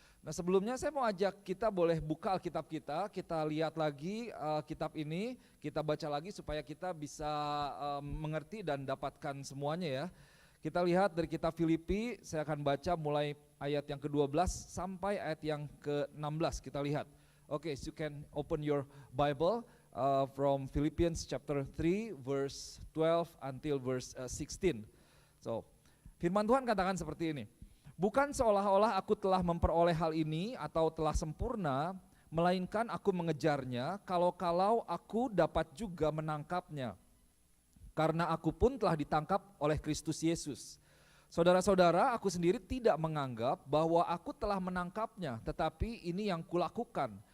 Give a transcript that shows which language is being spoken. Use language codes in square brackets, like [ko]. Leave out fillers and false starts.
[id] Nah sebelumnya saya mau ajak kita boleh buka Alkitab kita lihat lagi kitab ini, kita baca lagi supaya kita bisa mengerti dan dapatkan semuanya ya. Kita lihat dari kitab Filipi, saya akan baca mulai ayat yang ke-12 sampai ayat yang ke-16, kita lihat. [en] Okay, so you can open your Bible from Philippians chapter 3 verse 12 until verse 16. [id] So, firman Tuhan katakan seperti ini. Bukan seolah-olah aku telah memperoleh hal ini atau telah sempurna, melainkan aku mengejarnya kalau-kalau aku dapat juga menangkapnya. Karena aku pun telah ditangkap oleh Kristus Yesus. Saudara-saudara, aku sendiri tidak menganggap bahwa aku telah menangkapnya, tetapi ini yang kulakukan.